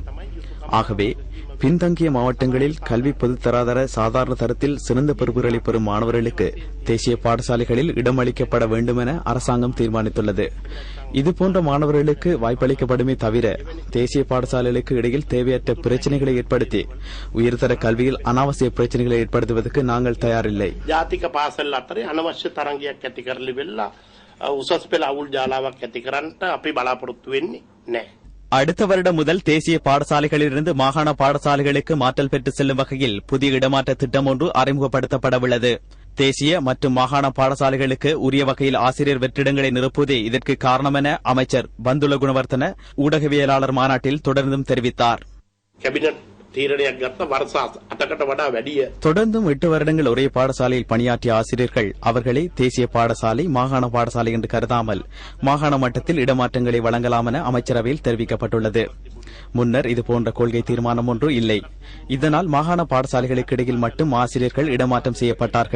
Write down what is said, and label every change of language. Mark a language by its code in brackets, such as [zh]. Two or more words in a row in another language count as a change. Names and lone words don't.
[ta] ஆகவே பின்தங்கிய மாவட்டங்களில் கல்வி பொதுத்தராதர சாதாரண தரத்தில் சிறந்த பொறுப்புகளை பெறும் மாணவர்களுக்கு தேசிய பாடசாலைகளில் இடமளிக்கப்பட வேண்டும் என அரசாங்கம் தீர்மானித்துள்ளது. இதுபோன்ற மாணவர்களுக்கு வாய்ப்பளிக்கப்படுமே தவிர தேசிய பாடசாலைகளுக்கு இடையில் தேவையற்ற பிரச்சனைகளை ஏற்படுத்தி உயர்தர கல்வியில் அனாவசிய பிரச்சனைகளை ஏற்படுத்துவதற்கு நாங்கள் தயாரில்லை. [si] ජාතික පාසල් අතරේ අනවශ්‍ය තරංගයක් ඇති කරලි වෙලා උසස් පෙළ අවුල් ජාලාවක් ඇති කරන්නට අපි බලාපොරොත්තු වෙන්නේ නැහැ. [ta] அடுத்த வருடம் முதல் தேசிய பாடசாலைகளிலிருந்து மாகாண பாடசாலைகளுக்கு மாற்றல் பெற்று செல்லும் வகையில் புதிய இடமாற்ற திட்டம் ஒன்று அறிமுகப்படுத்தப்பட உள்ளது. தேசிய மற்றும் மாகாண பாடசாலைகளுக்கு உரிய வகையில் ஆசிரியர் வெற்றிடங்களை நிரப்புவதே இதற்கு காரணம் என அமைச்சர் பந்துல குணவர்த்தன ஊடகவியலாளர் மாநாட்டில் தொடர்ந்தும் தெரிவித்தார். [si] කැබිනට් තීරණයක් ගත්ත වර්ෂ 8කට වඩා වැඩිය [ta] தொடர்ந்தும் 8 வருடங்கள் ஒரே பாடசாலையில் பணியாற்றிய ஆசிரியர்கள் அவர்களை தேசிய பாடசாலை மாகாண பாடசாலை என்று கருதாமல் மாகாண மட்டத்தில் இடமாற்றங்களை வழங்கலாம் என அமைச்சரவையில் தெரிவிக்கப்பட்டுள்ளது. முன்னர் இதுபோன்ற கொள்கை தீர்மானம் ஒன்று இல்லை. இதனால் மாகாண பாடசாலைகளுக்கு இடையில் மட்டும் ஆசிரியர்கள் இடமாற்றம் செய்யப்பட்டார்கள்.